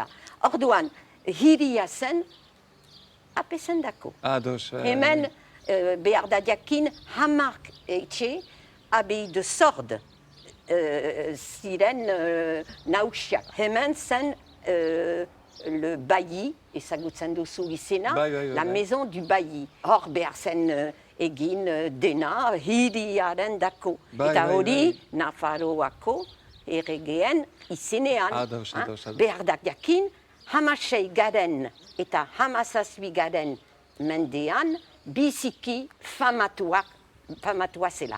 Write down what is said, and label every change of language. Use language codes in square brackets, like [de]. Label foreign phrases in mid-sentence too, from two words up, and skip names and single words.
[eu] Orduan, hiria zen apesendako. Hemen behar da jakin 10 etxe abei de Sord. Ziren nausiak. Hemen zen [fr] le bailli, [eu] ezagutzen duzu izena, [fr] la maison du bailli. [eu] Hor behar zen egin dena hiriaren dako. Eta hori Nafarroako erregeen izenean. Behar da jakin, 16 garen eta 17 garen mendean biziki famatua zela.